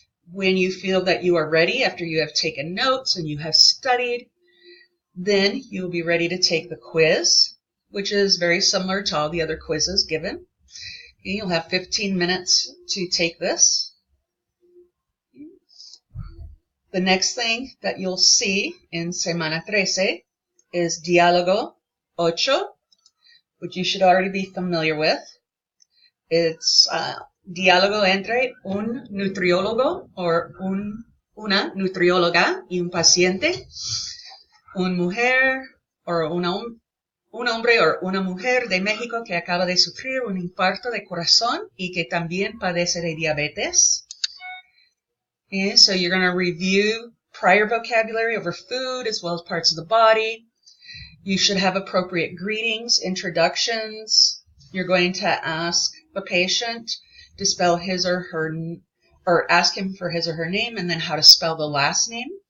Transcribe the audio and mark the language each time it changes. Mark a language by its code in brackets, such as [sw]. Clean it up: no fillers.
[en] When you feel that you are ready, after you have taken notes and you have studied, then you will be ready to take the quiz, which is very similar to all the other quizzes given. Okay, you'll have 15 minutes to take this. The next thing that you'll see in Semana 13 is Diálogo 8, which you should already be familiar with. It's [es] diálogo entre un nutriólogo or una nutrióloga y un paciente, una mujer or un hombre o una mujer de México que acaba de sufrir un infarto de corazón y que también padece de diabetes. [en] And so you're going to review prior vocabulary over food as well as parts of the body. You should have appropriate greetings, introductions. You're going to ask the patient to spell his or her, or ask him for his or her name and then how to spell the last name.